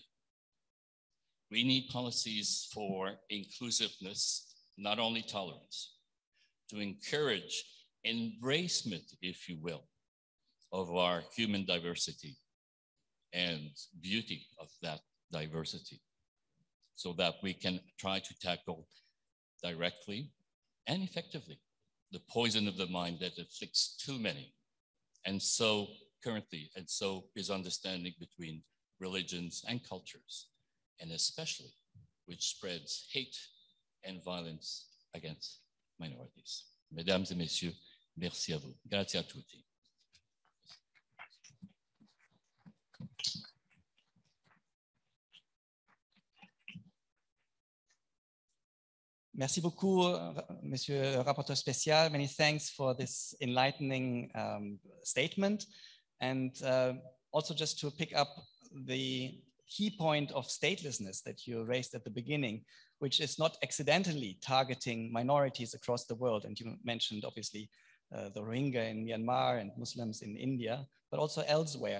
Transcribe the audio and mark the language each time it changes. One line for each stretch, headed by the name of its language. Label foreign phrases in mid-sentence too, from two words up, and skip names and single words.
English: We need policies for inclusiveness, not only tolerance, to encourage embracement, if you will, of our human diversity and beauty of that diversity, so that we can try to tackle directly and effectively the poison of the mind that afflicts too many. And so currently, and so is understanding between religions and cultures, and especially which spreads hate and violence against minorities.
French: Mesdames et messieurs, merci à vous.
Italian: Grazie a tutti.
French: Merci beaucoup, Monsieur le Rapporteur spécial.
English: Many thanks for this enlightening statement. And also just to pick up the key point of statelessness that you raised at the beginning, which is not accidentally targeting minorities across the world. And you mentioned, obviously, the Rohingya in Myanmar and Muslims in India, but also elsewhere.